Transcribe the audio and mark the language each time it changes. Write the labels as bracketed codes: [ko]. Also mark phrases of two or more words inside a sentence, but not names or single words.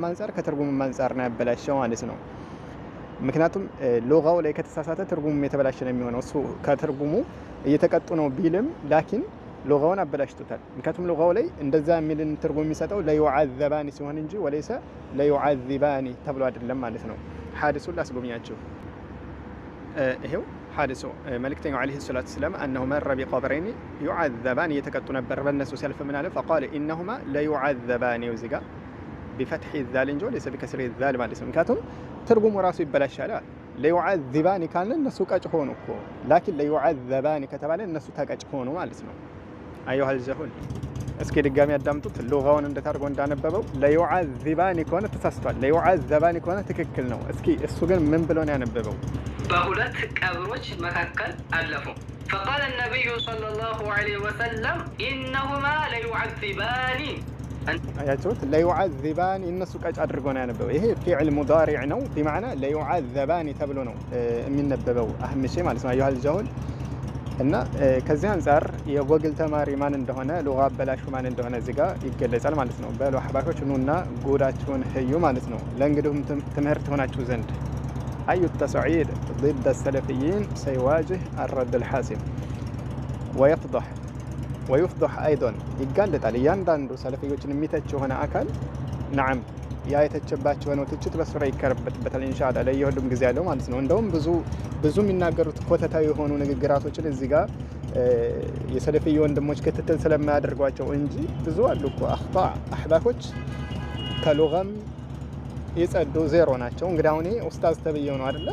[am] አንፃር ከትርጉሙም አንፃር ነው ያበላሸው ማለት ነው። ምክንያቱም ሉጋው ላይ ከተሳሳተ ትርጉሙም የተበላሸ ነው የሚሆነው። እሱ ከትርጉሙ እየተቀጡ ነው ቢልም ላኪን ሉጋውን አበላሽቶታል። ምክንያቱም ሉጋው ላይ እንደዛ የሚልን ትርጉም የሚሰጠው ለዩዓዘባኒ ሲሆን እንጂ ወለይሰ ለዩዓዚባኒ ተብሎ አይደለም ማለት ነው። ሐዲሱን ላስጎብኛችሁ። ይሄው ሐዲሱ መልእክተኛው [ar] عليه الصلاة والسلام أنه مر بقبرين يعذبان [am] እየተቀጡ ነበር በእነሱ ሲያልፍ ምን አለ? [ar] فقال إنهما ليعذبان [am] ወዚጋ [ar] بفتح الذال [am] እንጂ ወለይሰ [ar] بكسر الذال [am] ማለት ነው። ምክንያቱም ትርጉሙ ራሱ ይበላሻል። ለዩዓዚባኒ ካለ እነሱ ቀጭ ሆኑ እኮ፣ ላኪን ለዩዓዘባኒ ከተባለ እነሱ ተቀጭ ሆኑ ማለት ነው። [ar] أيها الجهول [am] እስኪ ድጋሚ ያዳምጡት። ሉጋውን እንደታርጎ እንዳነበበው ለዩዓዚባኒ ከሆነ ተሳስቷል፣ ለዩዓዘባኒ ከሆነ ትክክል ነው። እስኪ እሱ ግን ምን ብሎ ነው ያነበበው? በሁለት ቀብሮች መካከል አለፉ። [ar] فقال النبي صلى الله عليه وسلم إنهما ليعذبان [am] አያችሁት? ለዩዓዚባኒ እነሱ ቀጭ አድርጎ ነው ያነበበው። ይሄ [ar] فعل مضارع [am] ነው። بمعنى ለዩዓዘባኒ ተብሎ ነው የሚነበበው አህምሼ ማለት ነው። [ar] أيها الجهول [am] እና ከዚህ አንፃር የጎግል ተማሪ ማን እንደሆነ ሉጋ አበላሹ ማን እንደሆነ እዚህ ጋር ይገለጻል ማለት ነው። በሉ አህባሾች ኑና ጉዳችሁን ህዩ ማለት ነው። ለእንግዲሁም ትምህርት ሆናችሁ ዘንድ [ar] أي التصعيد ضد السلفيين سيواجه الرد الحاسم ويفضح أيضا يقلد [am] እያንዳንዱ ሰለፊዮችን የሚተች የሆነ አካል نعم ያ የተቸባቸው ነው ትችት በሱራ ይከረበታል ኢንሻአላህ ለየሁሉም ጊዜ ያለው ማለት ነው። እንደውም ብዙ የሚናገሩት ኮተታዊ የሆኑ ንግግራቶችን እዚህ ጋር የሰለፊይ ወንድሞች ክትትል ስለማያደርጓቸው እንጂ ብዙ አሉ እኮ አህባሾች ከሉጋም የጸዱ ዜሮ ናቸው። እንግዲህ አሁን ኡስታዝ ተብየው ነው አይደለ?